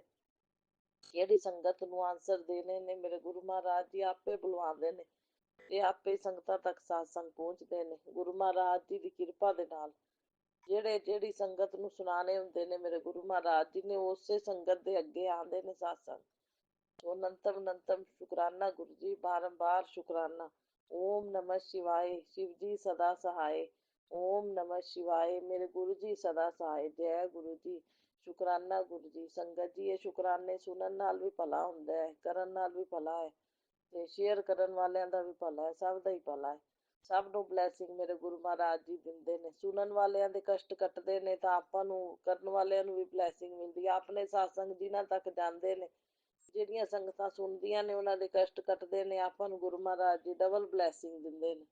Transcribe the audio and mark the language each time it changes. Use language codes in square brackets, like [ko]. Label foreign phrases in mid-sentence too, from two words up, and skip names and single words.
[pa] ਕਿਹੜੀ ਸੰਗਤ ਨੂੰ ਆਨਸਰ ਦੇਣੇ ਨੇ ਮੇਰੇ ਗੁਰੂ ਮਹਾਰਾਜ ਜੀ ਆਪੇ ਬੁਲਵਾਉਂਦੇ ਨੇ ਤੇ ਆਪੇ ਸੰਗਤਾਂ ਤੱਕ ਸਾਸੰਗ ਪਹੁੰਚਦੇ ਨੇ ਗੁਰੂ ਮਹਾਰਾਜ ਜੀ ਦੀ ਕਿਰਪਾ ਦੇ ਨਾਲ। ਜਿਹੜੀ ਸੰਗਤ ਨੂੰ ਸੁਣਾਣੇ ਹੁੰਦੇ ਨੇ ਮੇਰੇ ਗੁਰੂ ਮਹਾਰਾਜ ਜੀ ਨੇ, ਉਸੇ ਸੰਗਤ ਦੇ ਅੱਗੇ ਆਉਂਦੇ ਨੇ ਸਾਸੰਗ। ਸੋ ਅਨੰਤਮ ਅਨੰਤਮ ਸ਼ੁਕਰਾਨਾ ਗੁਰੂ ਜੀ, ਬਾਰੰਬਾਰ ਸ਼ੁਕਰਾਨਾ। [hi] ਓਮ ਨਮः शिवाय, शिव जी सदा सहाय। ओम नमः शिवाय, मेरे गुरु जी सदा सहाय। जय गुरु जी, शुकराना गुरु जी। संगत जी, [pa] ਯੇ ਸ਼ੁਕਰਾਨੇ ਸੁਣਨ ਨਾਲ ਭੀ ਭਲਾ ਹੁੰਦਾ ਹੈ, ਕਰਨ ਨਾਲ ਭੀ ਭਲਾ ਹੈ ਤੇ ਸ਼ੇਅਰ ਕਰਨ ਵਾਲਿਆਂ ਦਾ ਵੀ ਭਲਾ ਹੈ, ਸਭ ਦਾ ਹੀ ਭਲਾ ਹੈ। ਸਭ ਨੂੰ ਬਲੈਸਿੰਗ ਮੇਰੇ ਗੁਰੂ ਮਹਾਰਾਜ ਜੀ ਦਿੰਦੇ ਨੇ। ਸੁਣਨ ਵਾਲਿਆਂ ਦੇ ਕਸ਼ਟ ਕੱਟਦੇ ਨੇ ਤਾਂ ਆਪਾਂ ਨੂੰ, ਕਰਨ ਵਾਲਿਆਂ ਨੂੰ ਵੀ ਬਲੈਸਿੰਗ ਮਿਲਦੀ ਹੈ। ਆਪਣੇ ਸਾਸੰਗ ਜਿਨ੍ਹਾਂ ਤੱਕ ਜਾਂਦੇ ਨੇ, ਜਿਹੜੀਆਂ ਸੰਗਤਾਂ ਸੁਣਦੀਆਂ ਨੇ, ਉਹਨਾਂ ਦੇ ਕਸ਼ਟ ਕੱਟਦੇ ਨੇ, ਆਪਾਂ ਨੂੰ ਗੁਰੂ ਮਹਾਰਾਜ ਜੀ [en] double blessing [pa] ਦਿੰਦੇ ਨੇ।